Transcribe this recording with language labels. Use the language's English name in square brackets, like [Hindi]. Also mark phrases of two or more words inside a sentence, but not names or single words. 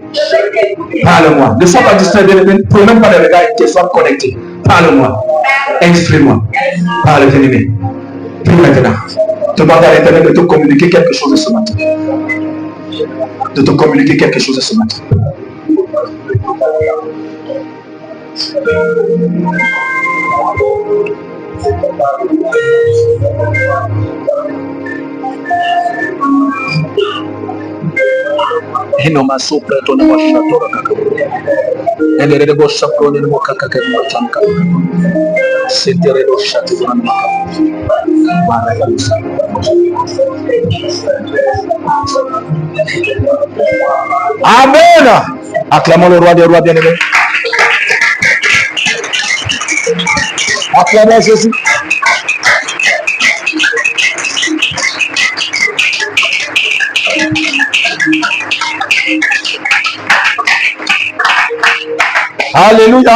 [French] Parle-moi. Ne sois pas distrait, ne prenez même pas de regard, sois connecté. Parle-moi. Exprime-moi. Parle, bien-aimé. Prie maintenant. Demande à l'Éternel de te communiquer quelque chose ce matin. De te communiquer quelque chose ce matin. Hinoma sopra tona washatora kaka. Elere de bossa prone mo kaka ke mo tanka. Sentere do shatora ma. Amen. Acclamons le roi des rois bien-aimé. Acclamons Jésus. Alléluia.